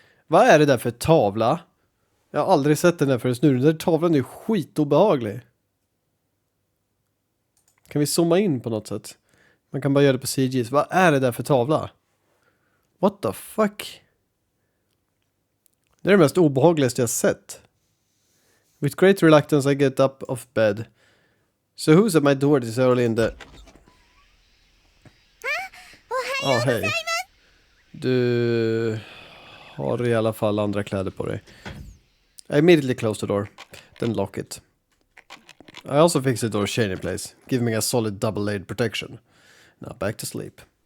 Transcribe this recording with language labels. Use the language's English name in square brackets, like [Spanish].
[Swedish] Vad är det där för tavla? Jag har aldrig sett den där förrän nu. Den där tavlan är ju skitobehaglig. Kan vi zooma in på något sätt? Man kan bara göra det på CGs. Vad är det där för tavla? [English] What the fuck? [Swedish] Det är det mest obehagligaste jag sett. [English] With great reluctance I get up of bed. So who's at my door this early in the... [Swedish] hej. Du har i alla fall andra kläder på dig. [English] I immediately close the door. Then lock it. I also fix the door chain in place, giving me a solid double-layered protection. Now back to sleep.